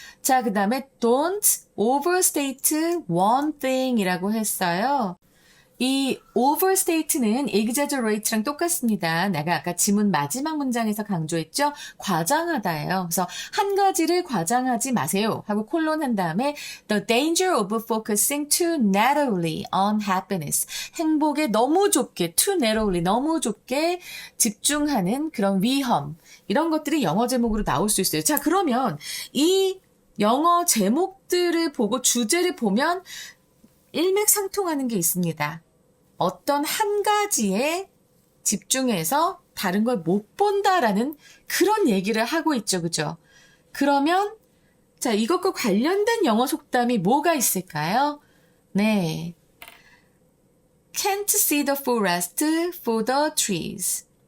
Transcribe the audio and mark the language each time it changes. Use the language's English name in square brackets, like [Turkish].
[Korean] 자, 그 다음에 [English] don't overstate one thing [Korean] 이라고 했어요. 이 overstate는 exaggerate랑 똑같습니다. 내가 아까 지문 마지막 문장에서 강조했죠? 과장하다예요. 그래서 한 가지를 과장하지 마세요. 하고 콜론 한 다음에 [English] the danger of focusing too narrowly on happiness. [Korean] 행복에 너무 좁게, [English] too narrowly, [Korean] 너무 좁게 집중하는 그런 위험. 이런 것들이 영어 제목으로 나올 수 있어요. 자, 그러면 이 영어 제목들을 보고 주제를 보면 일맥상통하는 게 있습니다. 어떤 한 가지에 집중해서 다른 걸 못 본다라는 그런 얘기를 하고 있죠. 그죠? 그러면 자, 이것과 관련된 영어 속담이 뭐가 있을까요? 네. [English] Can't see the forest for the trees.